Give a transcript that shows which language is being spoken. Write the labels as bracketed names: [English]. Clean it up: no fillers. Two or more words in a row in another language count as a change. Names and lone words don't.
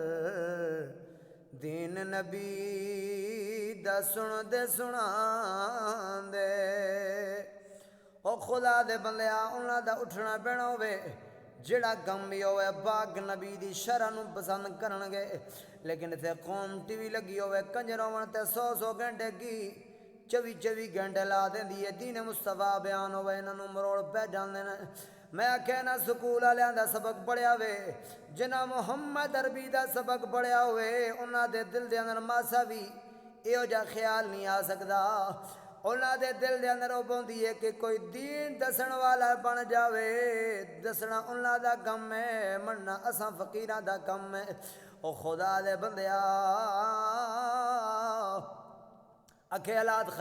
[Punjabi] دین نبی دا سن دے سناندے۔ او خدا دے بندیا انہاں دا اٹھنا بینا ہوئے جڑا غم بھی ہوئے باغ نبی دی شرع نو پسند کرن گے، لیکن اتھے قوم ٹی وی لگی ہوئے کنجر ہون تے 100 گھنٹے کی 24 گھنٹے لا دیندی ہے، دین مصطفیٰ بیان ہوئے انہاں نو مروڑ پہ جاندے نے۔ میں آکھیا نا سکول والیاں دا سبق پڑھیا ہوئے، جنہاں محمد عربی دا سبق پڑھیا ہوئے، انہاں دے دل دے اندر ماسا بھی ایہو جا خیال نہیں آ سکدا۔ انہاں دے دل دے اندر او پوندی ہے کہ کوئی دین دسن والا بن جاوے، دسنا انہاں دا کم ہے، مننا اساں فقیراں دا کم ہے۔ او خدا دے بندیا اکھے حالات خراب